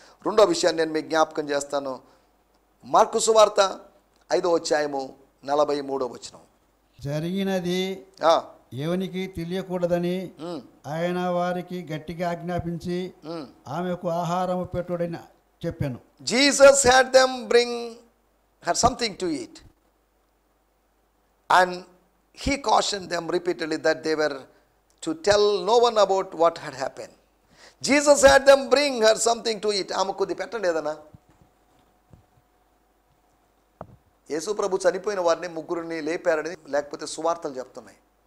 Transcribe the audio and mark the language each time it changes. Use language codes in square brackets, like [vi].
[te] రెండో విషయాన్ని నేను మీకు జ్ఞాపకం చేస్తాను. మార్కు సువార్త 5వ అధ్యాయము 43వ వచనం. జరిగినది ఎవనికి తెలియకూడదని ఆయన వారికి గట్టిగా ఆజ్ఞాపించి ఆమెకు ఆహారము పెట్టుడని చెప్పాను. [en] Jesus had them bring her something to eat. And he cautioned them repeatedly that they were to tell no one about what had happened. Jesus had them bring her something to eat. [te] ఆమె కొద్ది పెట్టండి ఏదన్నా. యేసు ప్రభు చనిపోయిన వారిని ముగ్గురిని లేపారని లేకపోతే సువార్తలు చెప్తున్నాయి.